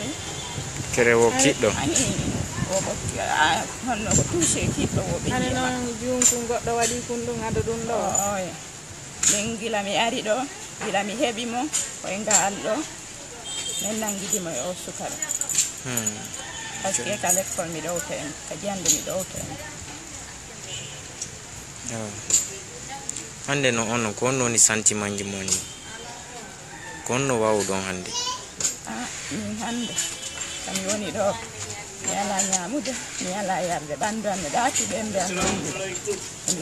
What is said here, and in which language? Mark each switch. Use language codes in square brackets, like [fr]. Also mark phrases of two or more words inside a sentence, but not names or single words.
[ff] kerewo kiɗɗo ani oko honno ko touché kiɗɗo o ɓe hani noon junku goɗɗo waɗi kun ɗum hada ɗum ɗo oya min gila mi ari ɗo gila mi heɓi mo koye ngal ɗo min nanguidimo e o sukara [fr] par ce que [ff] ka l'école mi ɗowta en ka jande mi ɗowta en hande no on ko on woni sentiment ji mon ni ko on no wawu ɗon hande min hande kami woni ɗo mi ala ñamude mi ala yarde ɓandu am mi ɗaati ɓembe am mi